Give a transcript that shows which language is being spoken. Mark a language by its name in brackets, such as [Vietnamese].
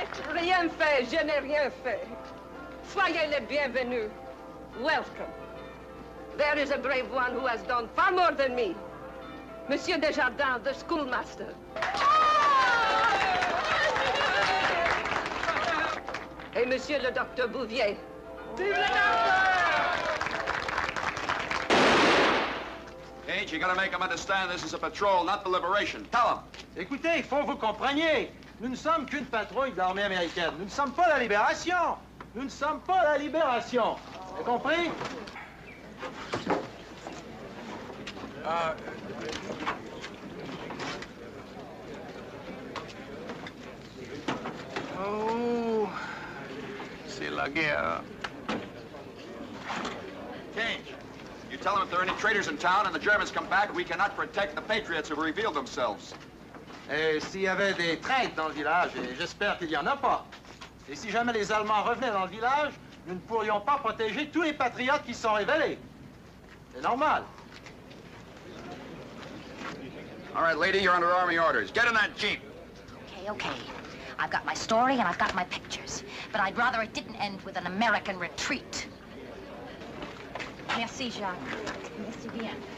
[French] Je n'ai rien fait, je n'ai rien fait. Soyez les bienvenus. [English] Welcome. There is a brave one who has done far more than me. Monsieur Desjardins, the schoolmaster. [French] Et Monsieur le Docteur Bouvier. Vive le docteur! [English] Cage, you gotta make them understand this is a patrol, not the liberation. Tell them. [French] Écoutez, il faut que vous compreniez. Nous ne sommes qu'une patrouille de l'armée américaine. Nous ne sommes pas la libération. Nous ne sommes pas la libération. Vous avez compris? Oh, c'est la guerre. [English] Cage, you tell them if there are any traitors in town and the Germans come back, we cannot protect the patriots who have revealed themselves. [French] Et s'il y avait des traîtres dans le village, et j'espère qu'il n'y en a pas, et si jamais les Allemands revenaient dans le village, nous ne pourrions pas protéger tous les patriotes qui se sont révélés. C'est normal. [English] All right, lady, you're under Army orders. Get in that Jeep. Okay. I've got my story and I've got my pictures. But I'd rather it didn't end with an American retreat. [French] Merci, Jacques. Merci bien.